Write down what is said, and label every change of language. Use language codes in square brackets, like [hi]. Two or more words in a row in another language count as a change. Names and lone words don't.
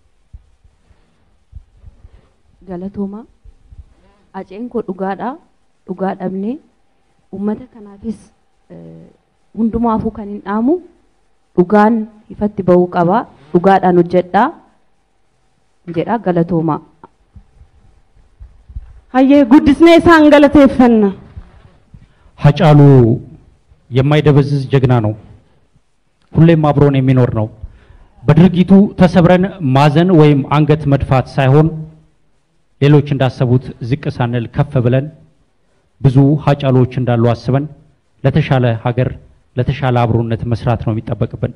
[om] Galatooma aceen koo dhugaa dhabnee uummata kanaafis hundumaafuu kan hin dhaamu dhugaan ifatti ba'uu qaba dhugaadhaan hojjedhaa jedha galatooma. Hayyee guddisnee isaan galateeffanna. [am] ሀጫሉ የማይደበዝዝ ጀግና ነው። ሁሌም አብሮን የሚኖር ነው። በድርጊቱ ተሰብረን ማዘን ወይም አንገት መድፋት ሳይሆን ሌሎች እንዳሰቡት ዝቅ ሳንል ከፍ ብለን ብዙ ሀጫሎች እንዳሉ አስበን ለተሻለ ሀገር ለተሻለ አብሮነት መስራት ነው የሚጠበቅብን።